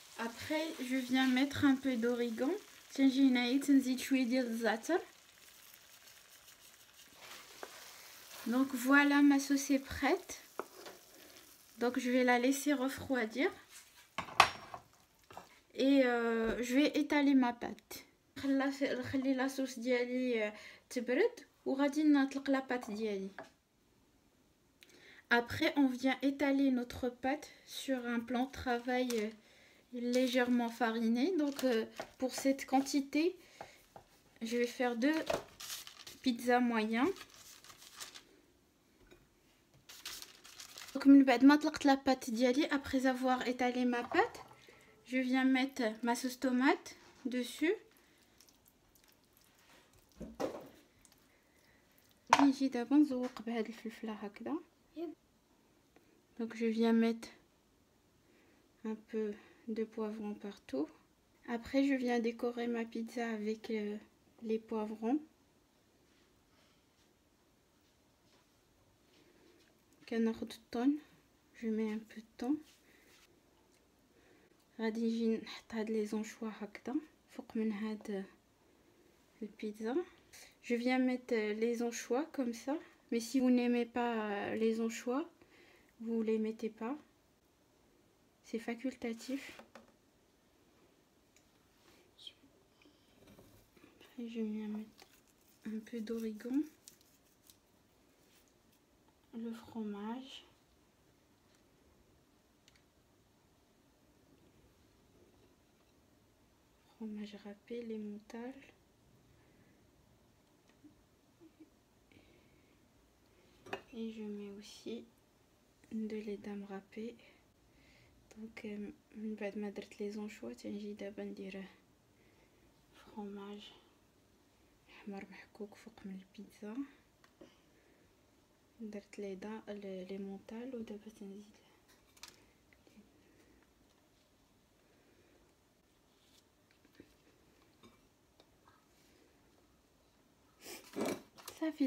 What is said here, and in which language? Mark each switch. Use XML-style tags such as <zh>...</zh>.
<fr>Après, je viens mettre un peu d'origan.</fr> <ar>تنجي هنايا تنزيد شويه ديال الزعتر.</ar> <fr>Donc voilà, ma sauce est prête. Donc je vais la laisser refroidir. Et je vais étaler ma pâte.</fr> <ar>نخلي la sauce ديالي تبرد وغادي نطلق la pâte ديالي.</ar> <fr>Après, on vient étaler notre pâte sur un plan de travail légèrement fariné. Donc pour cette quantité, je vais faire 2 pizzas moyens. Donc</fr> <ar>من بعد ما طلقت la pâte ديالي,</ar> <fr>après avoir étalé ma pâte, je viens mettre ma sauce tomate dessus.</fr> <ar>نجي دابا نزوق بهاد الفلفله هكذا.</ar> <fr>Donc je viens mettre un peu de poivron partout. Après je viens décorer ma pizza avec les poivrons.</fr> <ar>كناخد الطون,</ar> <fr>je mets un peu de thon.</fr> <ar>غادي نجي نحط هاد لي زونشوا هكذا فوق من هاد البيتزا.</ar> <fr>Je viens mettre les anchois comme ça, mais si vous n'aimez pas les anchois, vous les mettez pas, c'est facultatif. Après je viens mettre un peu d'origan, le fromage, râpé, les montales. Et je mets aussi de l'edam râpé.</fr> <ar>Donc من بعد ما درت لي زونشوا تنجي دابا ندير فرomاج احمر محكوك فوق من البيتزا. درت لي مونطال ودابا تنزيد صافي.</ar>